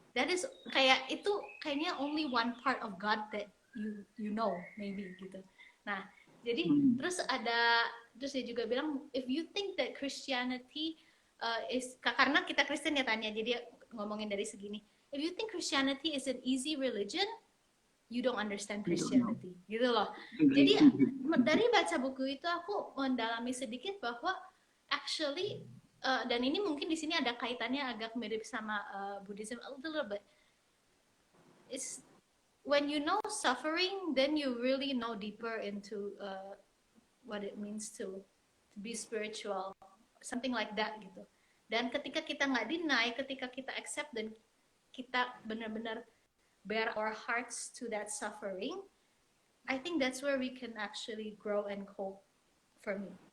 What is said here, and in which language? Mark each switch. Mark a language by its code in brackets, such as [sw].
[en] That is kayaknya only one part of God that you know maybe gitu. [id] Nah, jadi terus dia juga bilang [en] if you think that Christianity is, [id] karena kita Kristen ya Tanya, jadi ngomongin dari segini. [en] If you think Christianity is an easy religion, you don't understand Christianity, gitu loh. [id] Jadi dari baca buku itu aku mendalami sedikit bahwa actually dan ini mungkin di sini ada kaitannya agak mirip sama Buddhism [en] a little bit. It's when you know suffering, then you really know deeper into what it means to be spiritual, something like that gitu. [id] Dan ketika kita nggak deny, ketika kita accept dan kita benar-benar [en] bear our hearts to that suffering, I think that's where we can actually grow and cope for me.